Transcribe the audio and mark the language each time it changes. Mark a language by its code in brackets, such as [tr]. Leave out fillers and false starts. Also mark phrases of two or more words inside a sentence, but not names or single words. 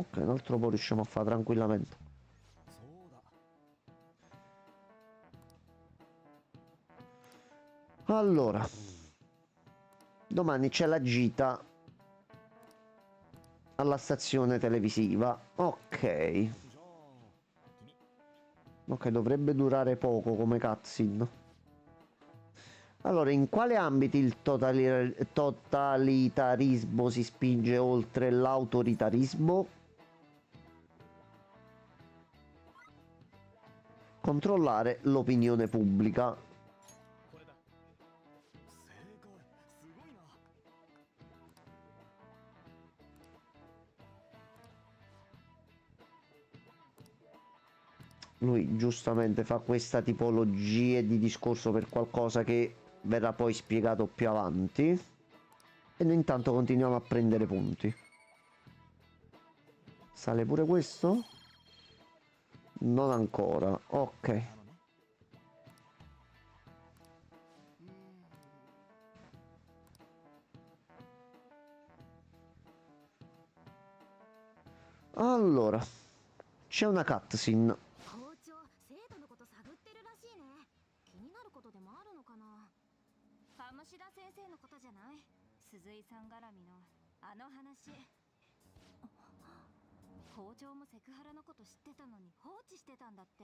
[it] Ok, un altro po' riusciamo a fare tranquillamente. [ja] そうだ [it] Allora, domani c'è la gita alla stazione televisiva. Ok. [ja] じゃあ君 [it] Ok, dovrebbe durare poco come cutscene. Allora, in quale ambiti il totalitarismo si spinge oltre l'autoritarismo? Controllare l'opinione pubblica. [ja] これだ正解すごいな [it] Lui giustamente fa questa tipologia di discorso per qualcosa che verrà poi spiegato più avanti. E noi intanto continuiamo a prendere punti. Sale pure questo? Non ancora. Ok. [ja] なのね [it] Allora, c'è una cutscene. [ja] 校長生徒のこと探ってるらしいね。気になることでもあるのかな。鴨志田先生のことじゃない。鈴井さん絡みのあの話。校長もセクハラのこと知ってたのに放置してたんだって。